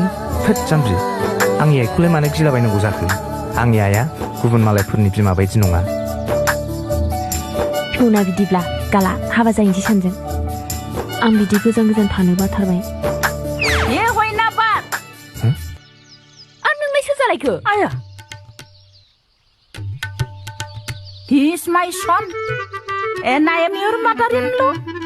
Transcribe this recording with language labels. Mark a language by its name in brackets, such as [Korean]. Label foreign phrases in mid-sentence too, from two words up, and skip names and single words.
[Bodo] थोद जाम्बि आंनि आइखौलाय मानो गिलाबायनांगौ जाखो आंनि आइया गुबुन मालायफोरनि बिमा बायदि नङा थौना बिदिब्ला गाला हाबा जाहैनोसै सानजों आं बिदि गोजान गोजान थानो बाथारबाय [Hindi] ये हयना बात [Bodo] आं नोंलाय सोर जालायखो [English] आया he is my son and I am your mother-in-law